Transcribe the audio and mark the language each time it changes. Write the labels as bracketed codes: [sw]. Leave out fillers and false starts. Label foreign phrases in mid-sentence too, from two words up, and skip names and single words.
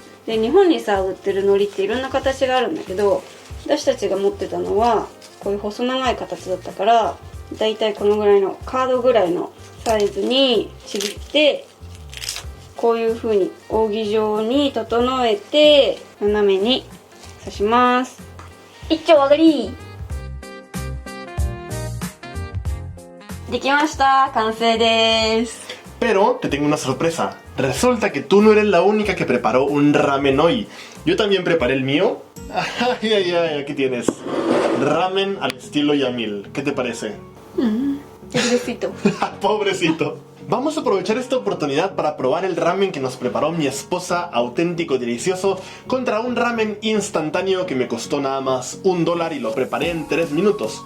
[ja] で日本にさ売ってる海苔っていろんな形があるんだけど、私たちが持ってたのはこういう細長い形だったから、だいたいこのぐらいのカードぐらいのサイズにちぎって、こういう風に扇状に整えて斜めに刺します。一丁上がり。できました。完成です。 [es] Pero te tengo una sorpresa. Resulta que tú no eres la única que preparó un ramen hoy. Yo también preparé el mío. Ay, ay, ay, aquí tienes. Ramen al estilo Yamil. ¿Qué te parece? Pobrecito. Pobrecito. Vamos a aprovechar esta oportunidad para probar el ramen que nos preparó mi esposa, auténtico y delicioso, contra un ramen instantáneo que me costó nada más $1 y lo preparé en 3 minutos.